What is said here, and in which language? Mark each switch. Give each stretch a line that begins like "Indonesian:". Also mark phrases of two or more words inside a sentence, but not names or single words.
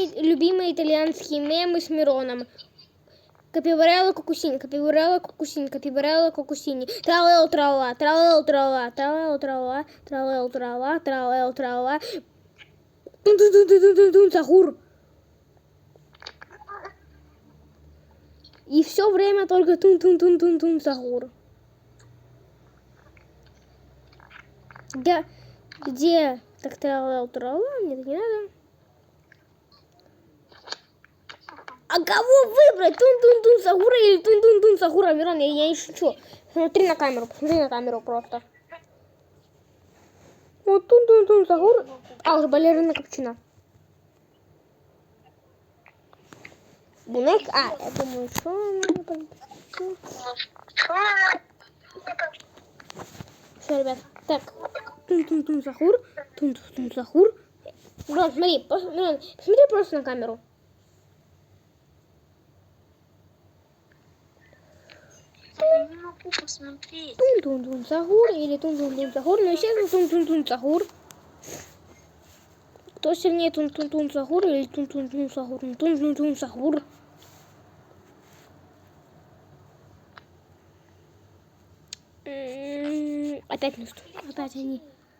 Russian: любимые итальянские мемы с Мироном. Капибарелла кукусини, капибарелла кукусини, капибарелла кукусини. Тралел трала, тралел трала, тралел трала, тралел трала, тралел трала. Тун-тун-тун-тун-тун-тун, сахур. И все время только тун-тун-тун-тун-тун, сахур. Где? Так тралел трала? Нет, не надо. А кого выбрать? Тун-тун-тун Сахура или тун-тун-тун Сахура? Мирон, я не шучу. Посмотри на камеру просто. Вот тун-тун-тун Сахура. А, уже балерина Капучино. Бунек, я думаю, что... Все, ребят, так. Тун-тун-тун Сахур, тун-тун-тун Сахур. Мирон, смотри, посмотри просто на камеру. Я не могу посмотреть. Тун-тун-тун Сахур или тун-тун-тун Сахур. Но естественно тун-тун-тун Сахур. Кто сильнее тун-тун-тун Сахур или тун-тун-тун Сахур? Тун-тун-тун Сахур. Опять не что? Опять они.